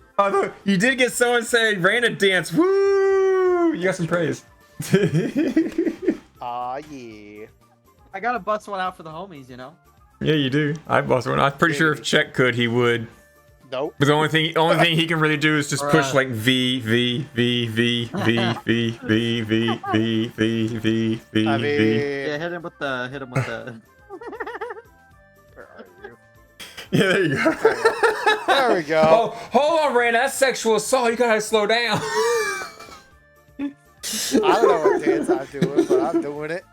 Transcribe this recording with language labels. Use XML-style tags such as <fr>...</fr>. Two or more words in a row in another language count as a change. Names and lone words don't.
<en>Oh, no, you did get someone saying ran a dance. Woo! You got some praise. Yeah. I gotta bust one out for the homies, you know. Yeah, you do. I busted one. I'm pretty sure if Czech could, he would. Nope. But the only thing he can really do is just push Bruh. like V V V V V V V V V V V V I V. Yeah, hit him with the. Where are you? Yeah, there you go. There we go. Oh, hold on, Ray. That's sexual assault. You gotta slow down. I don't know what dance I'm doing, but I'm doing it.</en>